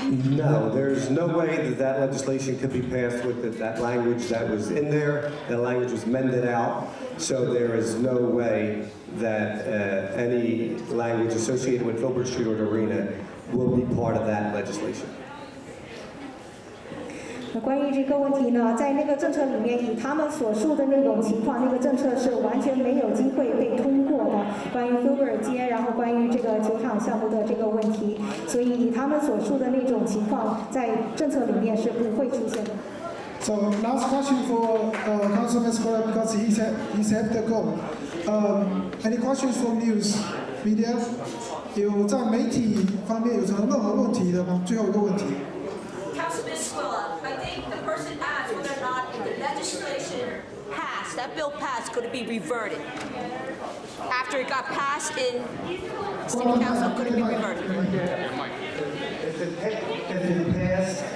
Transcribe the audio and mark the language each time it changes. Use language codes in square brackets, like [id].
[en] No, there's no way that legislation could be passed with that language that was in there. That language was mended out, so there is no way that any language associated with Filbert Street or the arena will be part of that legislation. [zh] 关于这个问题呢，在那个政策里面，以他们所述的那种情况，那个政策是完全没有机会被通过的。关于菲布尔街，然后关于这个球场项目的这个问题，所以以他们所述的那种情况，在政策里面是不会出现的。 [en] So last question for Councilman Square because he said the goal. Any questions from news media? [zh] 有在媒体方面有什么任何问题的吗？最后一个问题。 [en] Councilman Squilla, I think the person asked whether or not if the legislation passed, that bill passed, could it be reverted? After it got passed in City Council, could it be reverted? If it passed,